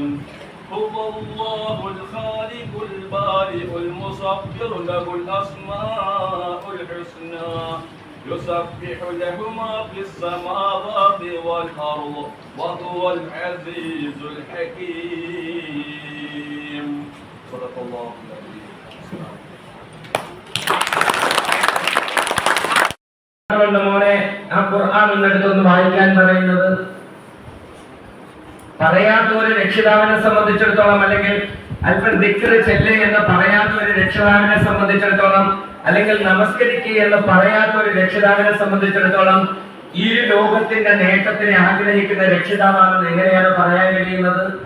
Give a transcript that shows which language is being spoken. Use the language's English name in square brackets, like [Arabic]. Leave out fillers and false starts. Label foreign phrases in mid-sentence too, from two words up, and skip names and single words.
[Arabic] هو الله الخالق البارئ المصور له الأسماء الحسنى. يسبح له ما في السماوات والأرض وهو العزيز الحكيم. صدق الله العظيم. [Malayalam] മോനെ ആ ഖുർആൻ ഒന്നെടുത്തൊന്ന് വായിക്കാൻ പറയുന്നത് പറയാത്ത ഒരു രക്ഷിതാവിനെ സംബന്ധിച്ചിടത്തോളം, അല്ലെങ്കിൽ അല്പം ദിക്ർ ചെല്ല് എന്ന് പറയാത്ത ഒരു രക്ഷിതാവിനെ സംബന്ധിച്ചിടത്തോളം, അല്ലെങ്കിൽ നമസ്കരിക്കുക എന്ന് പറയാത്ത ഒരു രക്ഷിതാവിനെ സംബന്ധിച്ചിടത്തോളം ഈ ലോകത്തിന്റെ നേട്ടത്തിനെ ആഗ്രഹിക്കുന്ന രക്ഷിതാവാണെന്ന് എങ്ങനെയാണ് പറയാൻ കഴിയുന്നത്?